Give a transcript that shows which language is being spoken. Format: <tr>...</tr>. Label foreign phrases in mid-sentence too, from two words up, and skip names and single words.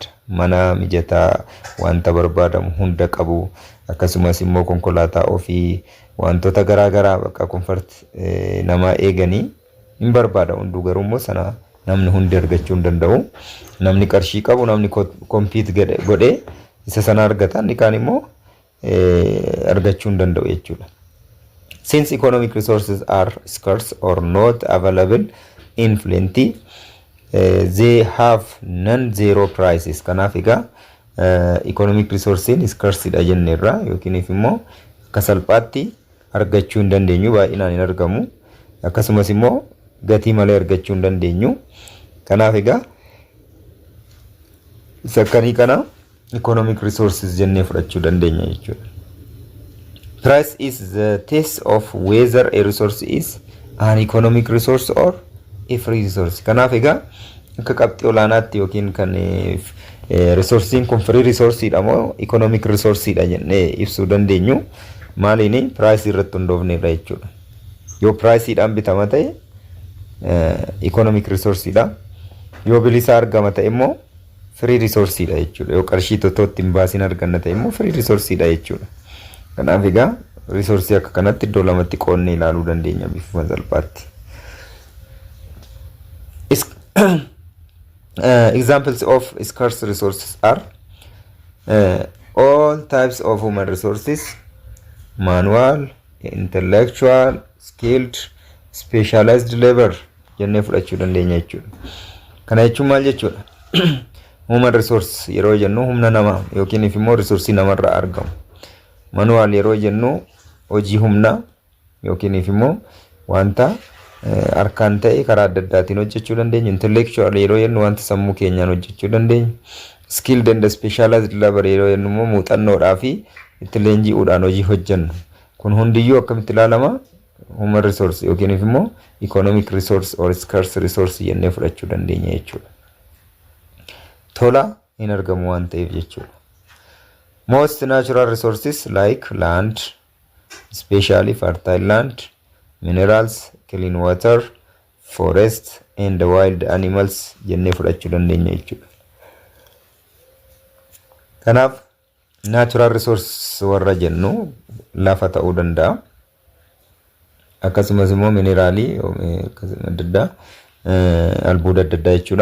<om>Mana mijataa wanta barbaadamu hunda qabu akkasumas immoo konkolaataa ofii wantoota garaa garaa bakka komfort namaa eeganii hin barbaada. Hunduu garuu immoo sana namni hundi argachuu hin danda'u. Namni qarshii qabu namni kompiit godhee isa sana argata inni kaan immoo argachuu hin danda'u jechuudha.</om> <en>Since economic resources are scarce or not available in plenty, they have non-zero prices.</en> <om>Kanaaf egaa</om> <en>economic resources scarce</en> <om>dha jenneerra yookiin immoo akka salphaatti argachuu hin dandeenyu, baay'inaan hin argamu. Akkasumas immoo gatii malee argachuu hin dandeenyu. Kanaaf egaa sakkanii kana</om> <en>economic resources</en> <om>jennee fudhachuu dandeenya jechuudha.</om> <en>Price is the test of whether a resource is an economic resource or a free resource.</en> <om>Kanaaf egaa akka qabxii olaanaatti yookiin kan resoursiin kun</om> <en>free resource</en> <om>dha moo</om> <en>economic resource</en> <om>dha jennee ibsuu dandeenyu maaliin price irratti hundoofneerra jechuudha. Yoo price dhaan bitama ta'e</om> <en>economic resource</en> <om>dha. Yoo bilisa argama ta'e immoo</om> <en>free resource</en> <om>dha jechuudha. Yoo qarshii totootti hin baasin arganna ta'e immoo</om> <en>free resource</en> <om>dha jechuudha. Kanaaf egaa resource akka kanatti iddoo lamatti qoonnee ilaaluu dandeenya bifuma salphaatti.</om> <en>Examples of scarce resources are all types of human resources, manual, intellectual, skilled, specialized labor</en> <om>jennee fudhachuu dandeenya jechuudha. Kana jechuun maal jechuudha?</om> <en>Human resource</en> <om>yeroo jennu humna namaa yookiin immoo resource namarraa argamu. Manual yeroo jennu hojii humna yookiin immoo wanta harkaan ta'e karaa adda addaatiin hojjechuu dandeenya. Intellectual yeroo jennu wanta sammuu keenyaan hojjechuu dandeenya.</om> <en>Skilled and specialized labor</en> <om>yeroo jennu immoo muuxannoodhaa fi itti leenji'uudhaan hojii hojjennu. Kun hundiyyuu akkamitti ilaalama?</om> <en>Human resource</en> <om>yookiin immoo</om> <en>economic resource or scarce resource</en> <om>jennee fudhachuu dandeenya jechuudha. Tola hin argamu waan ta'eef jechuudha.</om> <en>Most natural resources like land, especially fertile land, minerals, clean water, forest and wild animals</en> <om>jennee fudhachuu dandeenya jechuudha. Kanaaf</om> <en>natural resource</en> <om>warra jennu lafa ta'uu danda'a. Akkasumas immoo mineraalii adda addaa albuuda adda addaa jechuudha.</om>